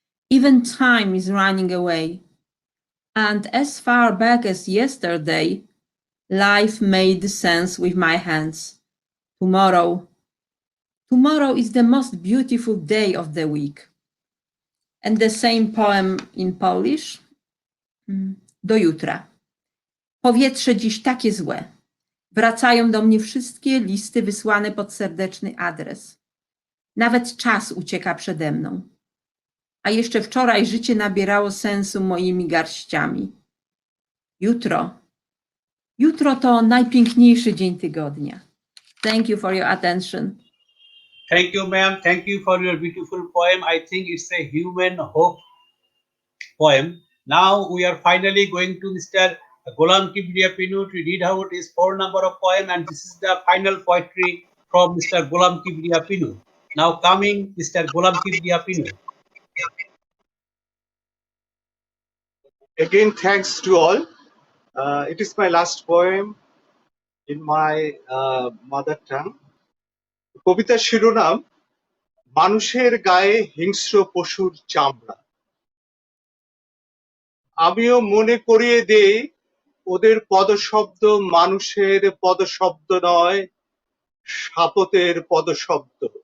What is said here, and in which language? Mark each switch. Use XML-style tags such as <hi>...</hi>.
<en>Even time is running away. And as far back as yesterday, life made sense with my hands. Tomorrow is the most beautiful day of the week. And the same poem in Polish.</en> <pl>Do jutra. Powietrze dziś takie złe. Wracają do mnie wszystkie listy wysłane pod serdeczny adres. Nawet czas ucieka przede mną. A jeszcze wczoraj życie nabierało sensu moimi garściami. Jutro to najpiękniejszy dzień tygodnia.</pl> <en>Thank you for your attention. Thank you, ma'am. Thank you for your beautiful poem. I think it's a human hope poem. Now we are finally going to Mr. Golam Kibria Pinu to read out his 4 number of poem, and this is the final poetry from Mr. Golam Kibria Pinu. Now coming, Mr. Golam Kibria Pinu. Again, thanks to all. It is my last poem in my mother tongue.</en> <bn>কবিতার শিরোনাম মানুষের গায়ে হিংস্র পশুর চামড়া। আমিও মনে করিয়ে দেই ওদের পদশব্দ মানুষের পদশব্দ নয়, শাপতের পদশব্দ।</bn>